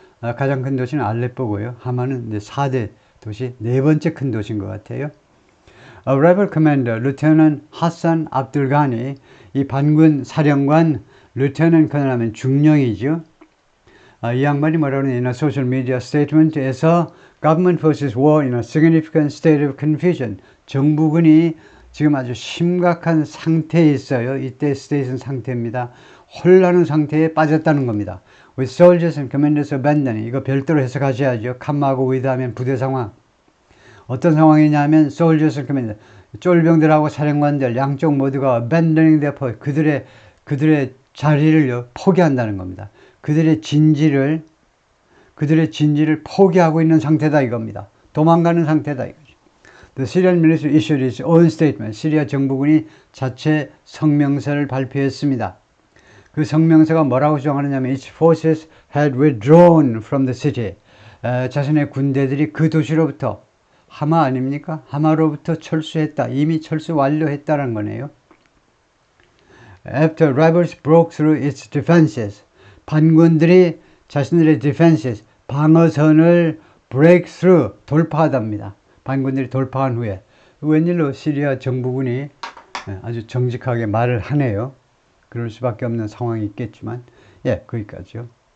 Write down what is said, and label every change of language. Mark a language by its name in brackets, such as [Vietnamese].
[Korean] 가장 큰 도시는 알레포고요. 하마는 이제 4대 도시, 네 번째 큰 도시인 것 같아요. [English] A rebel commander, Lieutenant Hassan Abdul Ghani, [Korean] 이 반군 사령관, [English] Lieutenant Colonel하면 [Korean] 중령이죠. 이 양반이 뭐라고 하냐, [English] in a social media statement에서 government forces were in a significant state of confusion. [Korean] 정부군이 지금 아주 심각한 상태에 있어요. 이때 스테이션 상태입니다. 혼란한 상태에 빠졌다는 겁니다. [English] With soldiers and commanders abandoning. [Korean] 이거 별도로 해석하셔야죠. 칸마하고 위드하면 부대 상황. 어떤 상황이냐면 [English] soldiers and commanders. [Korean] 쫄병들하고 사령관들 양쪽 모두가 [English] abandoning their post. [Korean] 그들의 자리를 포기한다는 겁니다. 그들의 진지를 포기하고 있는 상태다 이겁니다. 도망가는 상태다 이거죠. [English] The Syrian military issued its own statement. [Korean] 시리아 정부군이 자체 성명서를 발표했습니다. 그 성명서가 뭐라고 주장하느냐면 [English] its forces had withdrawn from the city. [Korean] 자신의 군대들이 그 도시로부터 하마 아닙니까? 하마로부터 철수했다. 이미 철수 완료했다는 거네요. [English] After rebels broke through its defenses. [Korean] 반군들이 자신들의 defenses, 방어선을 break through, 돌파하답니다. 반군들이 돌파한 후에. 웬일로 시리아 정부군이 아주 정직하게 말을 하네요. 그럴 수밖에 없는 상황이 있겠지만, 거기까지요.